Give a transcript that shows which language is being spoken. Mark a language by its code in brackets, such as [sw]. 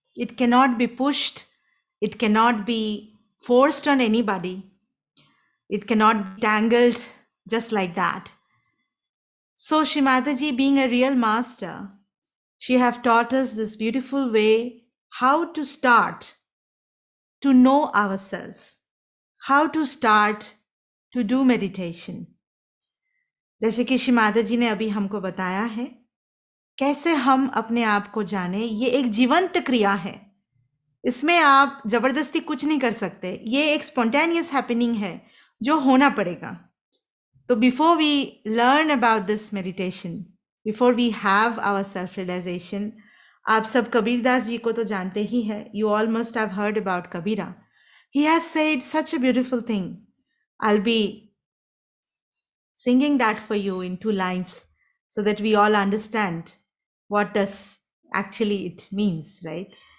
[en] It cannot be pushed, it cannot be forced on anybody, it cannot be tangled just like that. So Shimadaji, being a real master, she have taught us this beautiful way how to start to know ourselves, how to start to do meditation. [hi] जैसे कि शिमादा जी ने अभी हमको बताया है कैसे हम अपने आप को जाने, ये एक जीवंत क्रिया है, इसमें आप जबरदस्ती कुछ नहीं कर सकते, ये एक स्पॉन्टेनियस हैपनिंग है जो होना पड़ेगा. [en] तो before we learn about this meditation, before we have our self realisation, [hi] आप सब कबीरदास जी को तो जानते ही है. [en] You all must have heard about Kabira. He has said such a beautiful thing. I will be singing that for you in 2 lines so that we all understand what does actually it means, right?